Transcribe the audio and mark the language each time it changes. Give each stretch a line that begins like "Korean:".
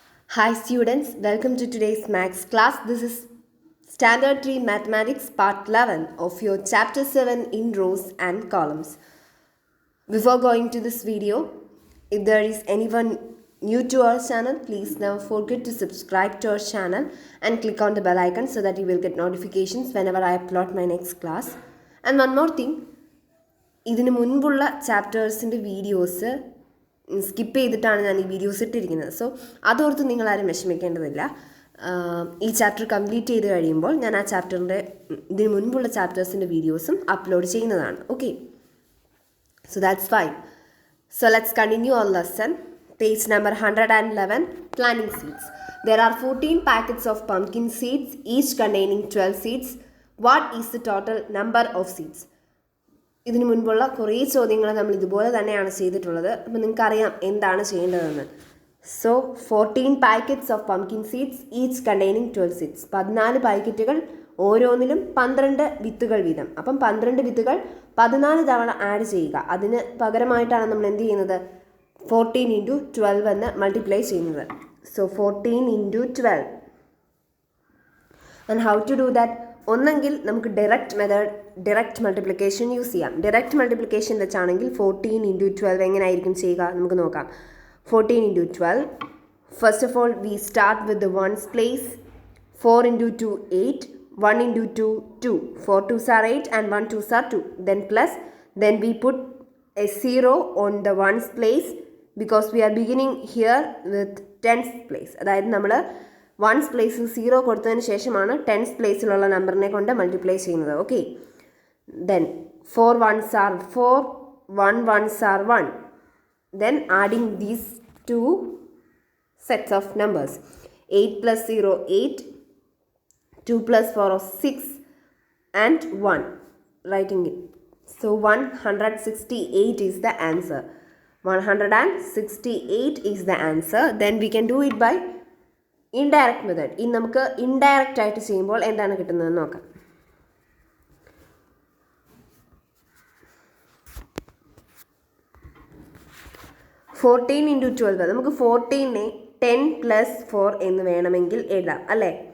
English: Hi students, welcome to today's Maths class. This is Standard 3 Mathematics Part 11 of your Chapter 7 in rows and columns. Before going to this video, if there is anyone new to our channel, please never forget to subscribe to our channel and click on the bell icon so that you will get notifications whenever I upload my next class. And one more thing,
Malayalam: ഇതിന് മുൻപുള്ള ചാപ്റ്റേഴ്സിൻ്റെ videos skip ചെയ്തിട്ടാണ് ഞാൻ ഈ videos ഇട്ടിരിക്കുന്നത്. So അതോർത്ത് നിങ്ങളാരും വിഷമിക്കേണ്ടതില്ല. ഈ ചാപ്റ്റർ കംപ്ലീറ്റ് ചെയ്ത് കഴിയുമ്പോൾ ഞാൻ ആ ചാപ്റ്ററിൻ്റെ ഇതിന് മുൻപുള്ള ചാപ്റ്റേഴ്സിൻ്റെ വീഡിയോസും അപ്ലോഡ് ചെയ്യുന്നതാണ്.
English: Okay, so that's fine. So let's continue our lesson. Page number 111, planting seeds. There are 14 packets of pumpkin seeds, each containing 12 seeds. What is the total number of seeds?
Malayalam: ഇതിനു മുൻപുള്ള കുറേ ചോദ്യങ്ങൾ നമ്മൾ ഇതുപോലെ തന്നെയാണ് ചെയ്തിട്ടുള്ളത്. അപ്പോൾ നിങ്ങൾക്കറിയാം എന്താണ് ചെയ്യേണ്ടതെന്ന്.
English: So 14 packets of pumpkin seeds, each containing 12 seeds.
Malayalam: 14 പാക്കറ്റുകൾ, ഓരോന്നിലും 12 വിത്തുകൾ വീതം. അപ്പം 12 വിത്തുകൾ 14 തവണ ആഡ് ചെയ്യുക. അതിന് പകരമായിട്ടാണ് നമ്മൾ എന്ത് ചെയ്യുന്നത്? 14 × 12 എന്ന് മൾട്ടിപ്ലൈ ചെയ്യുന്നത്. So 14 × 12.
English: And how to do that?
Malayalam: ഒന്നെങ്കിൽ നമുക്ക് ഡയറക്റ്റ് മൾട്ടിപ്ലിക്കേഷൻ യൂസ് ചെയ്യാം. ഡയറക്റ്റ് മൾട്ടിപ്ലിക്കേഷൻ വെച്ചാണെങ്കിൽ 14 × 12 എങ്ങനെയായിരിക്കും ചെയ്യുക നമുക്ക് നോക്കാം. 14 × 12.
English: First of all we start with the ones place. 4 × 2 8, 1 × 2 2, 4 2s are 8 and 1 2s are 2. Then plus, then we put a 0 on the ones place because we are beginning here with tens place.
Malayalam: അതായത് നമ്മൾ once പ്ലേസിൽ 0 കൊടുത്തതിന് ശേഷമാണ് tense പ്ലേസിലുള്ള നമ്പറിനെ കൊണ്ട് multiply ചെയ്യുന്നത്.
English: Okay, then 4 1s are 4, 1 1s are 1. Then adding these two sets of numbers. 8 + 0 8, 2 + 4 6 and 1. Writing it. So 168 is the answer. 168 is the answer. Then we can do it by indirect method.
Malayalam: ഇനി നമുക്ക് indirect ആയിട്ട് ചെയ്യുമ്പോൾ എന്താണ് കിട്ടുന്നതെന്ന് നോക്കാം. Fourteen × 12. നമുക്ക് 14നെ 10 + 4 എന്ന് വേണമെങ്കിൽ എഴുതാം അല്ലേ?